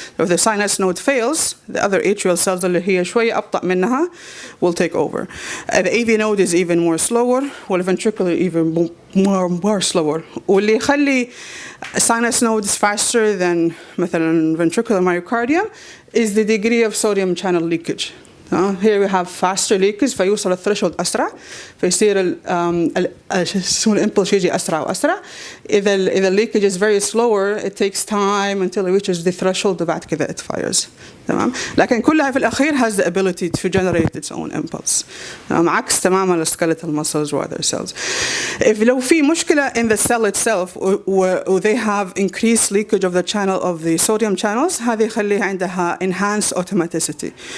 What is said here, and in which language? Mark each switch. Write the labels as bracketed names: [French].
[English] If the sinus node fails, the other atrial cells [Arabic] اللي هي شوية أبطأ منها [English] will take over. The AV node is even more slower, while ventricular even more slower. [Arabic] واللي يخلي [English] sinus nodes faster than مثلا ventricular myocardium is the degree of sodium channel leakage. Here we have faster leakage [Arabic] فيوصل الثريشولد أسرع فيصير الإمبulse يجي أسرع وأسرع. [English] إذا leakage is very slower, it takes time until it reaches the threshold [Arabic] وبعد كذا [English] it fires. [Arabic] تمام. لكن كلها في الأخير [English] has the ability to generate its own impulse. [Arabic] عكس تماما [English] الskeletal muscles or other cells. If [Arabic] لو في مشكلة [English] in the cell itself or they have increased leakage of the channel of the sodium channels, [Arabic] هذه يخليها عندها [English] enhanced automaticity.